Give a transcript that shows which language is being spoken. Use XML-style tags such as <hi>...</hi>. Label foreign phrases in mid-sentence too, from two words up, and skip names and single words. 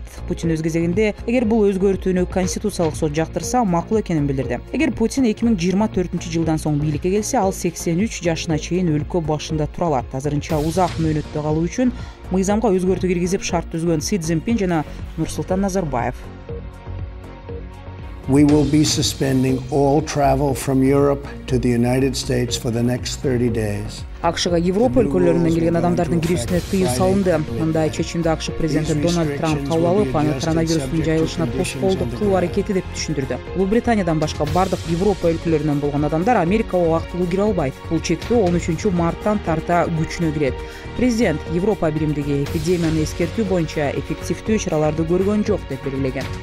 <ky>Путин өз кезегинде, эгер бул өзгөртүүнү конституциялык сот жактырса, макул экенин билдирди. Эгер Путин 2024-жылдан соң бийликке келсе, ал 83 жашына чейин өлкө башында тура алат. Азырынча узак мөөнөттө калуу үчүн мыйзамга өзгөртүү киргизип шарт түзгөн Си Цзиньпин жана Нурсултан Назарбаев.</ky> <en>We will be suspending all travel from Europe to the United States for the next 30 days.</en> <ky>АКШга Европа өлкөлөрүнөн келген адамдардын кирүүсүнө тыюу салынды. Мындай чечимди АКШ президенти Дональд Трамп кабыл алып, аны коронавирустун жайылышына тоскоолдук кылуу аракети деп түшүндүрдү. Улуу Британиядан башка бардык Европа өлкөлөрүнөн болгон адамдар Америкага убактылуу кире албайт. Бул чектөө 13 марттан тарта күчүнө кирет. Президент Европа биримдиги эпидемияны эскертүү боюнча эффективдүү чараларды көргөн жок деп белгилеген.</ky>